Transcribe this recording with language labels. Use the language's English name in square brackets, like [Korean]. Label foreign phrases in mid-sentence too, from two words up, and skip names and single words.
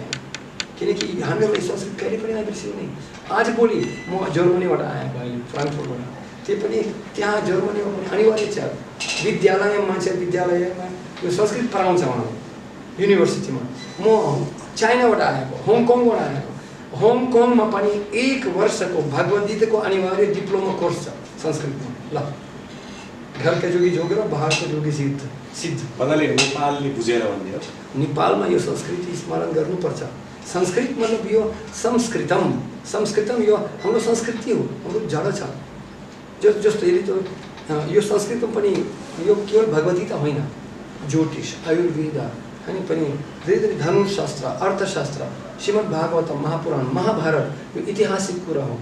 [Nepali] किनकि हामीहरूलाई संस्कृत कहिले पनि नबिर्सिने। आज भोलि म जर्मनीबाट आएको, अहिले फ्रान्कफुर्टबाट, त्यो पनि त्यहाँ जर्मनीमा पनि अनिवार्य छ विद्यालयमा, मान्छे विद्यालयमा यो संस्कृत पढाउँछ उहाँहरू युनिभर्सिटीमा। म चाइनाबाट आएको, हङकङबाट आएको, हङकङमा पनि 1 वर्षको भगवद् गीताको अनिवार्य डिप्लोमा कोर्स छ संस्कृतमा। [Hindi] ल घर के जोगी जोगेर बाहर के जोगी सिद्ध [Nepali] भन्नाले नेपालले बुझेर भन्ने हो। नेपालमा यो संस्कृति स्मरण गर्नुपर्छ। संस्कृत मतलब यो संस्कृतम यो हाम्रो संस्कृति हो, हाम्रो जड छ। जस्तो यदि त यो संस्कृतमा पनि यो केवल भगवद्गीता होइन, ज्योतिष, आयुर्वेद, अनि पनि धेरै धेरै धनुशास्त्र, अर्थशास्त्र, श्रीमद् भागवत, महापुराण, महाभारत यो ऐतिहासिक कुरा हो।